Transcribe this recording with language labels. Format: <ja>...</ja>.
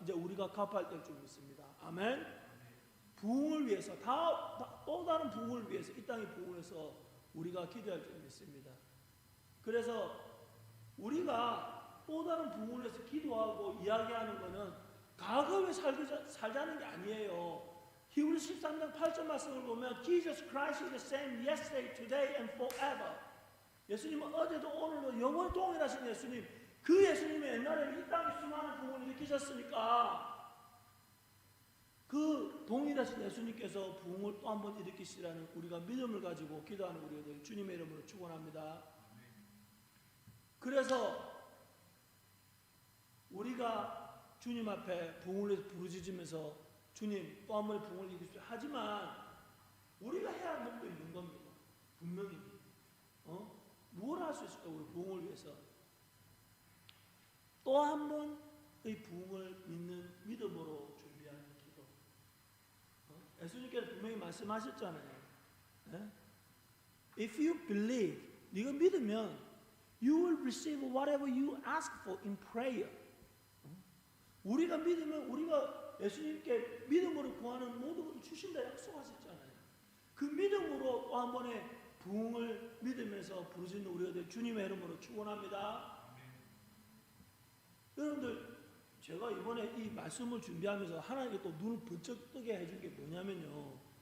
<ko>이제 우리가 갚아야 될 줄 믿습니다. 아멘. 부흥을 위해서 또 다른 부흥을 위해서 이 땅의 부흥을 위해서 우리가 기도할 줄 믿습니다. 그래서 우리가 또 다른 부흥을 위해서 기도하고 이야기하는 것은 과거에 살자는 게 아니에요. 히브리서 13장 8절 말씀을 보면</ko> <en>Jesus Christ is the same yesterday, today and forever.</en> <ko>예수님은 어제도 오늘도 영원히 동일하신 예수님. 그 예수님이 옛날에 이 땅에 수많은 부흥을 일으키셨으니까 그 동일하신 예수님께서 부흥을 또 한 번 일으키시라는 우리가 믿음을 가지고 기도하는 우리가 주님의 이름으로 축원합니다. 그래서 우리가 주님 앞에 부흥을 위해서 부르짖으면서 주님 또 한 번의 부흥을 일으키십시오. 하지만 우리가 해야 할 것도 있는 겁니다. 분명히 무엇을 할 수 있을까? 우리 부흥을 위해서 또 한 번의 부흥을 믿는 믿음으로 준비하는 기도. 예수님께서 분명히 말씀하셨잖아요.</ko> <en>If you believe,</en> <ko>네가 믿으면</ko> <en>you will receive whatever you ask for in prayer.</en> <ko>우리가 믿으면 우리가 예수님께 믿음으로 구하는 모든 것을 주신다 약속하셨잖아요. 그 믿음으로 또 한 번의 부흥을 믿으면서 부르짖는 우리가 될 주님의 이름으로 축원합니다. 여러분들 제가 이번에 이 말씀을 준비하면서 하나님께 또 눈을 번쩍 뜨게 해준 게 뭐냐면요.</ko>